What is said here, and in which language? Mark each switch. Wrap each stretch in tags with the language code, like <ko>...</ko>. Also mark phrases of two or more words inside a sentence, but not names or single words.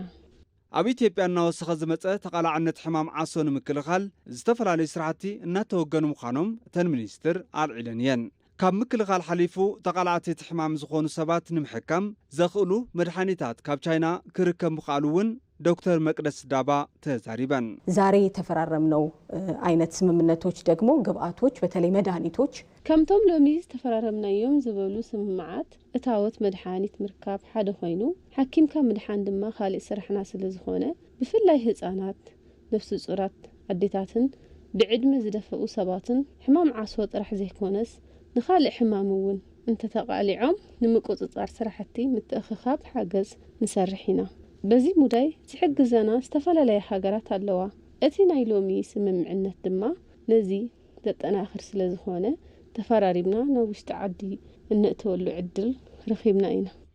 <ti>ኣብ ኢትዮጵያ እናወሰኸ ዝመፀ ተቓላዕነት ሕማም ዓሶ ንምክልኻል ዝተፈላለዩ ስራሕቲ እናተወገኑ ምዃኖም እተን ሚኒስትር ኣልዒለን እየን ካብ ምክልኻል ሓሊፉ ተቓላዕቲ ሕማም ዝኾኑ ሰባት ንምሕካም ዘኽእሉ መድሓኒታት ካብ ቻይና ክርከብ ምኽኣሉ እውን ዶክተር መቅደስ ዳባ ተዛሪበን</ti> <am>ዛሬ የተፈራረምነው አይነት ስምምነቶች ደግሞ ግብአቶች በተለይ መድኃኒቶች</am> <ti>ከምቶም ሎሚ ተፈራረምናዮም ዝበሉ ስምምዓት እታወት መድኃኒት ምርካብ ሓደ ኮይኑ ሐኪምካ መድኃን ድማ ካልእ ስራሕና ስለዝኾነ ብፍላይ ህፃናት ነፍሲ ጹራት አዴታትን ብዕድመ ዝደፈኡ ሰባትን ሕማም ዓሶ ጥራሕ ዘይኮነስ ንኻልእ ሕማም እውን እንተተቃሊዖም ንምቁፅጻር ስራሕቲ ምትእኽኻብ ሓገዝ ንሰርሕ ኢና በዚህ ሙዳይ ዝሕግዘና ዝተፈላለዩ ሃገራት ኣለዋ እቲ ናይ ሎሚ ስምምዕነት ድማ ነዚ ዘጠናኽር ስለዝኾነ ተፈራሪምና ናብ ውሽጢ ዓዲ እንእተወሉ ዕድል ረኺብና ኢና</ti>